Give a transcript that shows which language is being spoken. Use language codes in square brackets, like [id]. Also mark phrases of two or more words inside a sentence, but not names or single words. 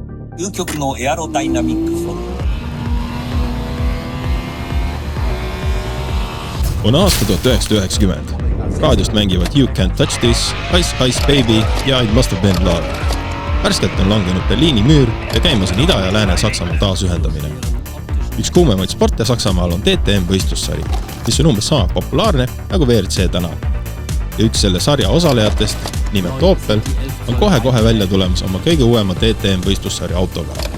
[ja] 究極のエアロダイナミックフォルム。 [et] On aasta 1990. Raadiost mängivad You Can't Touch This, Ice Ice Baby ja It Must Have Been Love. Värskelt on langenud Berliini müür ja käimas on Ida- ja Lääne-Saksamaa taasühendamine. Üks kuumemaid sporte Saksamaal on DTM võistlussari, mis on umbes sama populaarne nagu WRC täna. Ja üks selle sarja osalejatest, nimelt Opel, on kohe välja tulemas oma kõige uuema DTM võistlussari autoga.